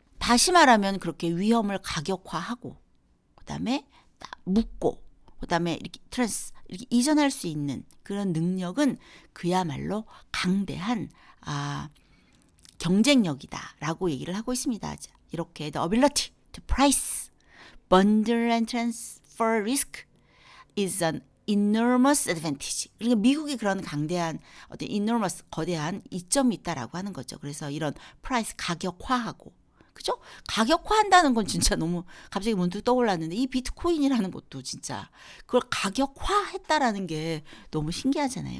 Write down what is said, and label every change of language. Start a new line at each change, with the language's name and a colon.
Korean: 다시 말하면 그렇게 위험을 가격화하고 그다음에 묶고 그다음에 이렇게 이렇게 이전할 수 있는 그런 능력은 그야말로 강대한 경쟁력이다라고 얘기를 하고 있습니다.
English: 이렇게 the ability to price bundle and transfer risk is an enormous advantage.
Korean: 그러니까 미국이 그런 강대한 어떤 enormous 거대한 이점이 있다라고 하는 거죠. 그래서 이런 price 가격화하고 그죠? 가격화한다는 건 진짜 너무 갑자기 문득 떠올랐는데 이 비트코인이라는 것도 진짜 그걸 가격화했다라는 게 너무 신기하잖아요.